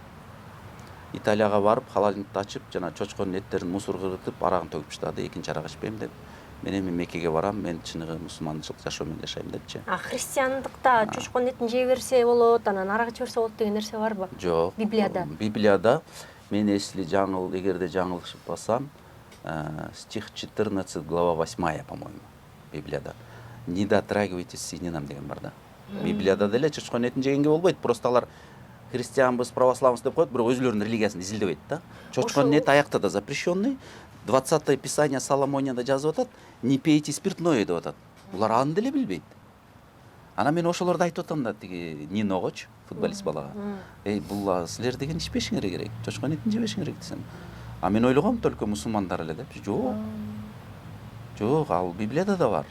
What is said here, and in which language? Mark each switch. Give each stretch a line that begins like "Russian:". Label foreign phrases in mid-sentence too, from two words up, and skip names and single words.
Kyrgyz: Италияга барып, холодильникти ачып, жана чочконун эттерин мусорго кыргытып, арагын төгүп таштады. Экинчи арак ичпейм деп. Мен эми Меккеге барам, мен чыныгы мусулманчылык жашоо менен жашайм депчи. Христиандыкта чочконун этин жей берсе болот, анан арак иче берсе болот деген нерсе барбы? Жок. Библияда мен если эгерде жаңылышпасам,
Russian: стих 14, глава 8, по-моему, Библияда. Не дотрагивайтесь к свининам
Kyrgyz: деген бар да. Библияда деле чочконун этин жегенге болбойт. Просто алар христианбыз, православбыз деп коет, бирок өзүлөрүнүн религиясын изилдебейт да. Чочконун эти аякта да запрещенный. 20-е писание Соломонияда жазып атат,
Russian: не пейте спиртное
Kyrgyz: деп атат. Булар аны деле билбейт. Анан мен ошолорду айтып атам да, тиги Ниногочу, футболист балага. Бул силер деген ичпешиңер керек, чочконун этин жебешиңер керек десем. А мен ойлогом только мусулмандар эле деп. Жок. Жок, ал Библияда да бар.